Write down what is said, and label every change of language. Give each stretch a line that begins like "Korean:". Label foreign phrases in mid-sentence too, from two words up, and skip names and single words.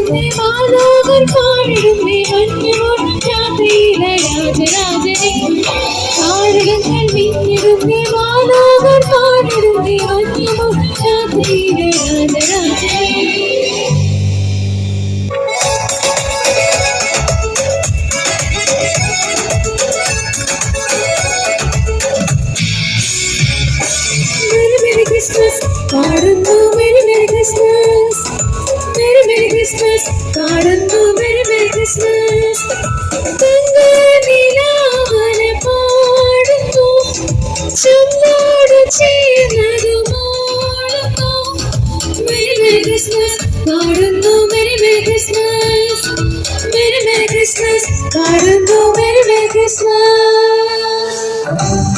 Malayalam: മാലോകർ പാടിടുന്നേ മഞ്ഞുമോൾ രാത്രിയിലെ രാജരാജനെ താരകങ്ങൾ മിന്നിടുന്നേ മാലോകർ പാടിടുന്നേ മഞ്ഞുമോൾ രാത്രിയിലെ രാജരാജനെ
English: Christmas, പാടുന്നു Merry Merry Christmas, Merry Merry Christmas, പാടുന്നു Merry Merry Christmas.
Malayalam: തങ്കനിലാവന പാടുന്നു, ചുമ്മോട് ചേർന്നതു മോളുന്നു.
English: Merry Merry Christmas, പാടുന്നു Merry Merry Christmas, Merry Merry Christmas, പാടുന്നു Merry Merry Christmas.